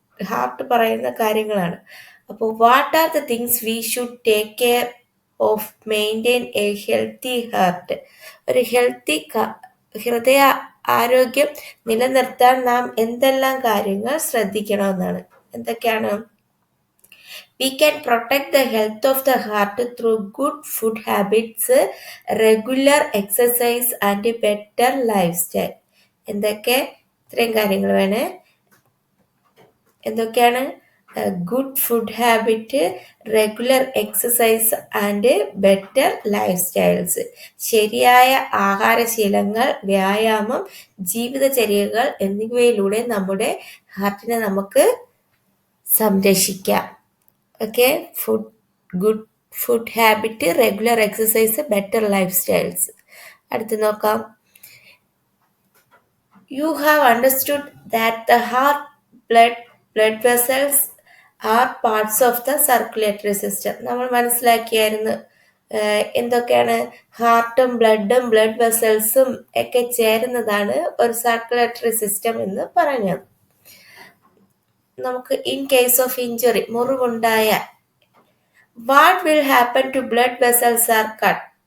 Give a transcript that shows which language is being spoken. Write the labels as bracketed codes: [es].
[ml] Heart പറയുന്ന കാര്യങ്ങളാണ്. അപ്പോൾ [en] What are the things we should take care of maintain a healthy heart? [ml] ഒരു healthy ഹൃദയ ആരോഗ്യം നിലനിർത്താൻ നാം എന്തെല്ലാം കാര്യങ്ങൾ ശ്രദ്ധിക്കണമെന്നാണ്. എന്തൊക്കെയാണ്? [en] We can protect the health of the heart through good food habits, regular exercise and better lifestyle. [ml] ഇത്രയും കാര്യങ്ങൾ വേണേ. എന്തൊക്കെയാണ്? [en] Good food habit, regular exercise and better lifestyles. [ml] ശരിയായ ആഹാരശീലങ്ങൾ, വ്യായാമം, ജീവിതചര്യകൾ എന്നിവയിലൂടെ നമ്മുടെ ഹാർട്ടിനെ നമുക്ക് സംരക്ഷിക്കാം. [en] Okay, good food habit, regular exercise, better life styles. [ml] അടുത്ത് നോക്കാം. [en] You have understood that the heart, blood vessels are parts of the circulatory system. [ml] നമ്മൾ മനസ്സിലാക്കിയായിരുന്നു എന്തൊക്കെയാണ്? ഹാർട്ടും ബ്ലഡും ബ്ലഡ് വെസൽസും ഒക്കെ ചേരുന്നതാണ് ഒരു സർക്കുലേറ്ററി സിസ്റ്റം എന്ന് പറഞ്ഞത്. [en] നമുക്ക് in case of injury, മുറിവുണ്ടായ, what will happen to blood vessels are cut?